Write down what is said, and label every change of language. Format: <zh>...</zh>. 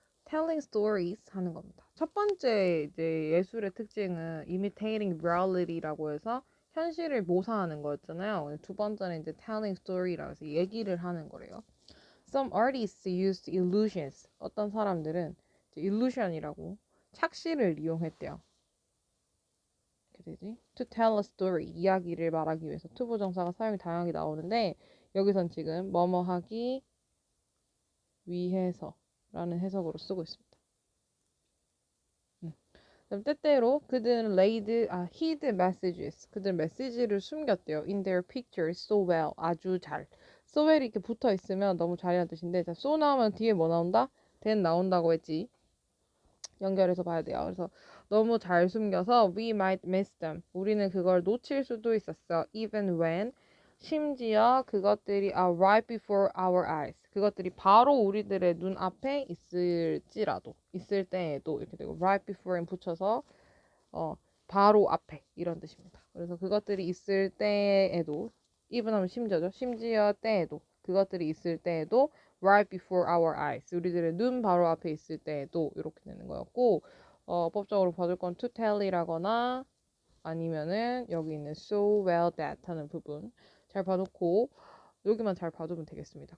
<en>Telling stories</en> <ko>하는 겁니다. 첫 번째 이제 예술의 특징은</ko> <en>imitating reality</en> <ko>라고 해서 현실을 모사하는 거였잖아요. 두 번째는 이제 telling story라고 해서 얘기를 하는 거래요.</ko> <en>Some artists used illusions.</en> <ko>어떤 사람들은 이제 illusion이라고 착시를 이용했대요. 이렇게 되지?</ko> <en>To tell a story.</en> <ko>이야기를 말하기 위해서 투부정사가 사용이 다양하게 나오는데 여기선 지금 뭐뭐 하기 위해서라는 해석으로 쓰고 있습니다. 그럼 때때로 그들은</ko> <en>hid messages.</en> <ko>그들 메시지를 숨겼대요.</ko> <en>In their pictures so well.</en> <ko>아주 잘. so well이 이렇게 붙어 있으면 너무 잘이라는 뜻인데, 자, so 나오면 뒤에 뭐 나온다? then 나온다고 했지. 연결해서 봐야 돼요. 그래서 너무 잘 숨겨서</ko> <en>we might miss them.</en> <ko>우리는 그걸 놓칠 수도 있었어.</ko> <en>Even when</en> <ko>심지어 그것들이</ko> <en>are right before our eyes.</en> <ko>그것들이 바로 우리들의 눈 앞에 있을지라도 있을 때에도 이렇게 되고 right before에 붙여서 바로 앞에 이런 뜻입니다. 그래서 그것들이 있을 때에도 even 하면 심지어죠. 심지어 때에도 그것들이 있을 때에도</ko> <en>right before our eyes</en> <ko>우리들의 눈 바로 앞에 있을 때에도 이렇게 되는 거였고 법적으로 봐줄 건 to tell이라거나 아니면은 여기 있는 so well that 하는 부분 잘 봐놓고 여기만 잘 봐두면 되겠습니다.</ko>